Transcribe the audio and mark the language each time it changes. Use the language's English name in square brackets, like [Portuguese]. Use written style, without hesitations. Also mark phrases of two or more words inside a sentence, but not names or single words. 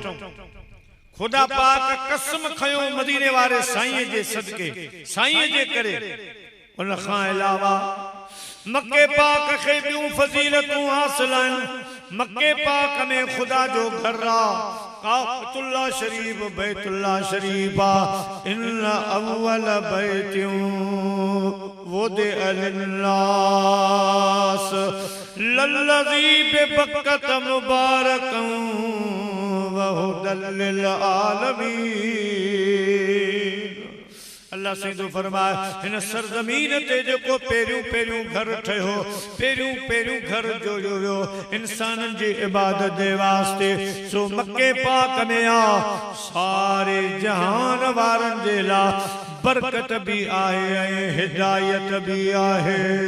[Sindhi] खुदा पाक कसम खयो मदीने वारे साईं जे सदके, साईं जे करे। उन खां अलावा मके पाक खे ॿियूं फज़ीलतूं हासिल आहिनि। मके पाक में खुदा जो घर आहे, काबतुल्लाह शरीफ बैतुल्लाह शरीफ आहे। [Arabic] إن أول بيت وضع للناس للذي ببكة مباركا وهدى للعالمين. [Sindhi] अल्लाह सिंधु फरमाए हिन सरजमीन ते जेको पहिरियों घर ठहियो, पहिरियों घर जोड़ियो वियो इंसाननि जी इबादत जे वास्ते, सो मके पाक में आ। सारे जहान वारनि जे लाइ बरकत भी आहे ऐं हिदायत भी आहे।